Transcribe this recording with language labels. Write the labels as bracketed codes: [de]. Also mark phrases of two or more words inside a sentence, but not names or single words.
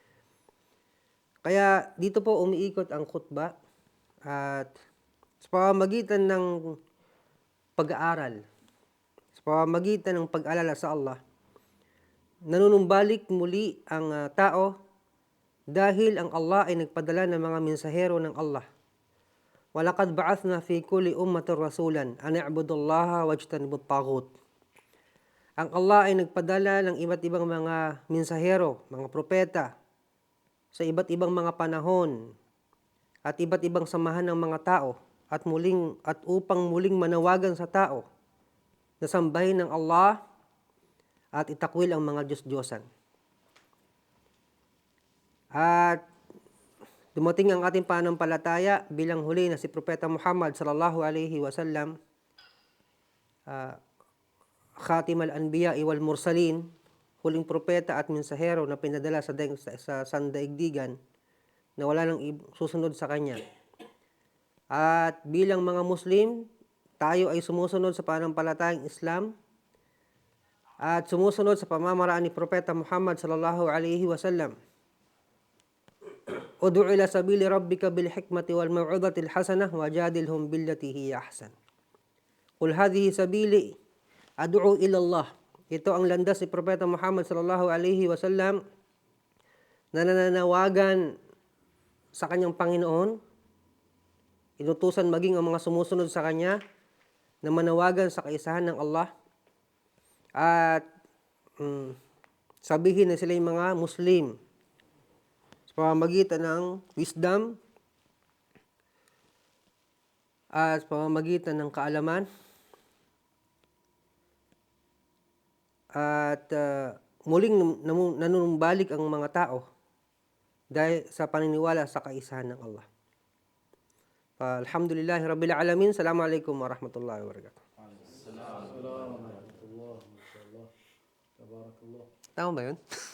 [tl] Kaya dito po umiikot ang khutbah at sa pamamagitan ng pag-aaral, sa pamamagitan ng pag-alala sa Allah, nanunumbalik muli ang tao dahil ang Allah ay nagpadala ng mga mensahero ng Allah. [ar] ولقد بعثنا في كل أمة رسولا أن اعبدوا الله واجتنبوا الطاغوت. [tl] Ang Allah ay nagpadala ng iba't ibang mga mensahero, mga propeta, sa iba't ibang mga panahon at iba't ibang samahan ng mga tao at upang muling manawagan sa tao na sambahin ng Allah at itakwil ang mga Diyos-Diyosan. At dumating ang ating pananampalataya bilang huli na si Propeta Muhammad [ar] صلى الله عليه وسلم خاتم الأنبياء والمرسلين, [tl] huling propeta at mensahero na pinadala sa sandaigdigan na wala nang susunod sa kanya. At bilang mga Muslim, tayo ay sumusunod sa pananampalatayang Islam at sumusunod sa pamamaraan ni Propeta Muhammad [ar] صلى الله عليه وسلم. ادع إلى سبيل ربك بالحكمة والموعظة الحسنة وجادلهم بالتي هي أحسن. قل هذه سبيلي أدعو إلى الله. [tl] Ito ang landas ni Propeta Muhammad [ar] صلى الله عليه وسلم [tl] na nananawagan sa kanyang Panginoon. Inutusan maging ang mga sumusunod sa kanya na manawagan sa kaisahan ng Allah at sabihin na sila yung mga Muslim sa pamamagitan ng wisdom at sa pamamagitan ng kaalaman at muling nanunumbalik ang mga tao dahil sa paniniwala sa kaisahan ng Allah. [ar] الحمد لله رب العالمين. السلام عليكم ورحمة الله وبركاته. [tl] Tama ba yun?